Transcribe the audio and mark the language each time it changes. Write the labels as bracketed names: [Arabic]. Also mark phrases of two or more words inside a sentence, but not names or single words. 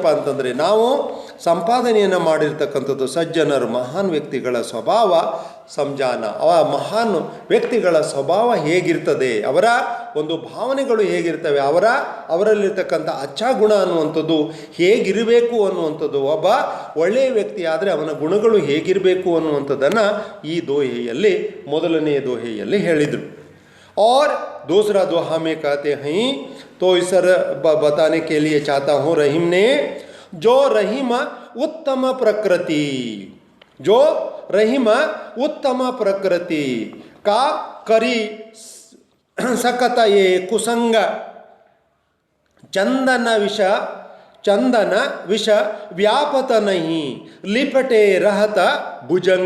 [Kannada] ಅಂತಂದರೆ, ನಾವು ಸಂಪಾದನೆಯನ್ನು ಮಾಡಿರ್ತಕ್ಕಂಥದ್ದು ಸಜ್ಜನರು, ಮಹಾನ್ ವ್ಯಕ್ತಿಗಳ ಸ್ವಭಾವ ಸಂಜಾನ, ಆ ಮಹಾನ್ ವ್ಯಕ್ತಿಗಳ ಸ್ವಭಾವ ಹೇಗಿರ್ತದೆ, ಅವರ ಒಂದು ಭಾವನೆಗಳು ಹೇಗಿರ್ತವೆ, ಅವರಲ್ಲಿರ್ತಕ್ಕಂಥ ಅಚ್ಚಾಗುಣ ಅನ್ನುವಂಥದ್ದು ಹೇಗಿರಬೇಕು ಅನ್ನುವಂಥದ್ದು, ಒಬ್ಬ ಒಳ್ಳೆಯ ವ್ಯಕ್ತಿ ಆದರೆ ಅವನ ಗುಣಗಳು ಹೇಗಿರಬೇಕು ಅನ್ನುವಂಥದ್ದನ್ನು ಈ ದೋಹೆಯಲ್ಲಿ, ಮೊದಲನೆಯ ದೋಹೆಯಲ್ಲಿ ಹೇಳಿದರು. [Hindi] और दूसरा दोहा में कहते हैं, तो इस बताने के लिए चाहता हूँ रहीम ने, जो रहीम उत्तम प्रकृति, जो रहीम उत्तम प्रकृति का करी सकता ये कुसंग, चंदन विष व्यापत नहीं, लिपटे रहता भुजंग.